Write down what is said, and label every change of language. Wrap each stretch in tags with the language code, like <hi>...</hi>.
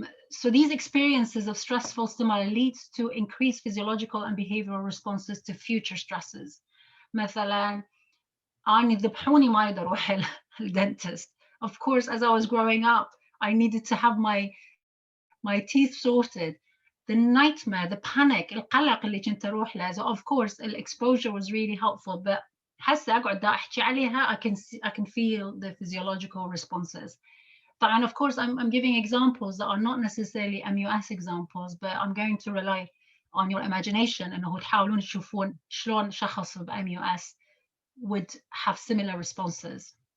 <en>So these experiences of stressful stimuli leads to increased physiological and behavioral responses to future stresses.</en> <ar>مثلا أنا ذبحوني ما أقدر أروح الدنتست.</ar> <en>Of course, as I was growing up, I needed to have my teeth sorted. The nightmare, the panic,</en> <ar>القلق اللي كنت أروح له.</ar> <en>So of course, the exposure was really helpful. But</en> <ar>هسه أقعد أحكي عليها,</ar> <en>I can feel the physiological responses. And of course, I'm giving examples that are not necessarily MUS examples, but I'm going to rely on your imagination</en> <ar>إنه تحاولون تشوفون شلون شخص ب</ar> <en>MUS would have similar responses.</en>